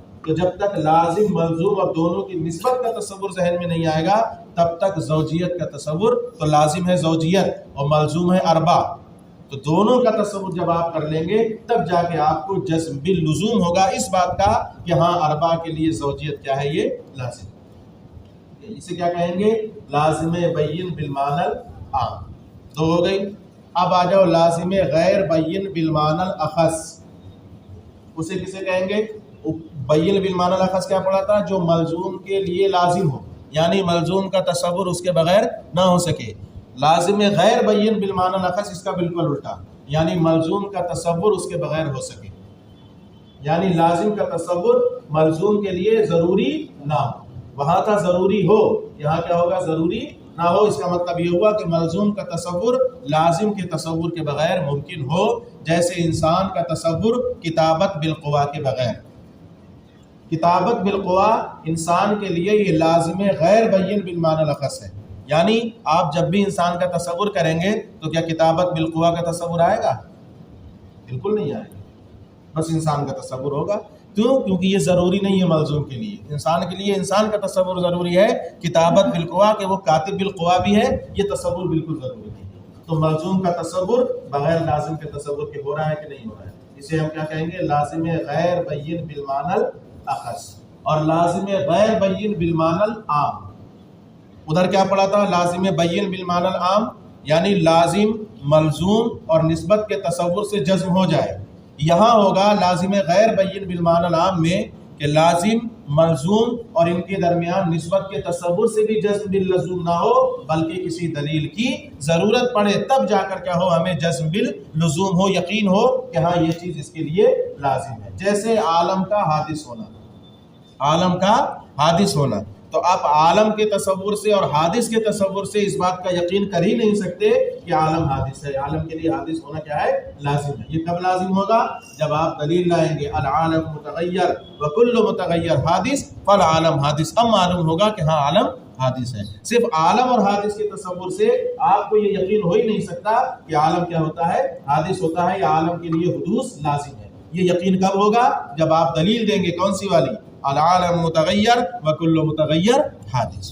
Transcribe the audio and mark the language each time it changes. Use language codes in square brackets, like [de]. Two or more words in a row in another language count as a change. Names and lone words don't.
[ur] تو جب تک لازم ملزوم اور دونوں کی نسبت کا تصور ذہن میں نہیں آئے گا تب تک زوجیت کا تصور، تو لازم ہے زوجیت اور ملزوم ہے اربع، تو دونوں کا تصور جب آپ کر لیں گے تب جا کے آپ کو جزم باللزوم ہوگا اس بات کا کہ ہاں اربع کے لیے زوجیت کیا ہے، یہ لازم ہے۔ اسے کیا کہیں گے، لازم بین بالمعنی العام، 2 ہو گئی۔ اب آ جاؤ لازم غیر بین بالمعنی الاخص، اسے کسے کہیں گے، بین بالمعنی الاخص کیا پڑھا تھا، جو ملزوم کے لیے لازم ہو، یعنی ملزوم کا تصور اس کے بغیر نہ ہو سکے۔ لازم غیر بین بالمعنی الاخص اس کا بالکل الٹا، یعنی ملزوم کا تصور اس کے بغیر ہو سکے، یعنی لازم کا تصور ملزوم کے لیے ضروری نہ ہو، وہاں تھا ضروری ہو، یہاں کیا ہوگا، ضروری نہ ہو۔ اس کا مطلب یہ ہوا کہ ملزوم کا تصور لازم کے تصور کے بغیر ممکن ہو، جیسے انسان کا تصور کتابت بالقوا کے بغیر، کتابت بالقوا انسان کے لیے یہ لازم غیر بین بالمعنی الاخص ہے، یعنی آپ جب بھی انسان کا تصور کریں گے تو کیا کتابت بالقوا کا تصور آئے گا، بالکل نہیں آئے گا، بس انسان کا تصور ہوگا۔ کیوں؟ کیونکہ یہ ضروری نہیں ہے ملزوم کے لیے، انسان کے لیے انسان کا تصور ضروری ہے، کتابت بالقوا کہ وہ کاتب بالقوا بھی ہے، یہ تصور بالکل ضروری نہیں ہے۔ تو ملزوم کا تصور بغیر لازم کے تصور کے ہو رہا ہے کہ نہیں ہو رہا ہے، اسے ہم کیا کہیں گے، لازم غیر بین بالمعنی الاخص۔ اور لازم غیر بین بالمعنی العام، ادھر کیا پڑھا تھا، لازم بین بالمعنی العام یعنی لازم ملزوم اور نسبت کے تصور سے جزم ہو جائے، یہاں ہوگا لازم غیر بین بالمعنی العام میں کہ لازم ملزوم اور ان کے درمیان نسبت کے تصور سے بھی جزم باللزوم نہ ہو بلکہ کسی دلیل کی ضرورت پڑے، تب جا کر کیا ہو، ہمیں جزم باللزوم ہو، یقین ہو کہ ہاں یہ چیز اس کے لیے لازم ہے۔ جیسے عالم کا حادث ہونا، عالم کا حادث ہونا، تو آپ عالم کے تصور سے اور حادث کے تصور سے اس بات کا یقین کر ہی نہیں سکتے کہ عالم حادث ہے، عالم کے لیے حادث ہونا کیا ہے، لازم ہے۔ یہ کب لازم ہوگا، جب آپ دلیل لائیں گے [ar] العالم متغیر وکل متغیر حادث فالعالم حادث، [ur] اب معلوم ہوگا کہ ہاں عالم حادث ہے۔ صرف عالم اور حادث کے تصور سے آپ کو یہ یقین ہو ہی نہیں سکتا کہ عالم کیا ہوتا ہے، حادث ہوتا ہے، یا عالم کے لیے حدوث لازم ہے۔ یہ یقین کب ہوگا؟ جب آپ دلیل دیں گے، کون سی والی؟ [ar] العالم متغیر وکل متغیر حادث۔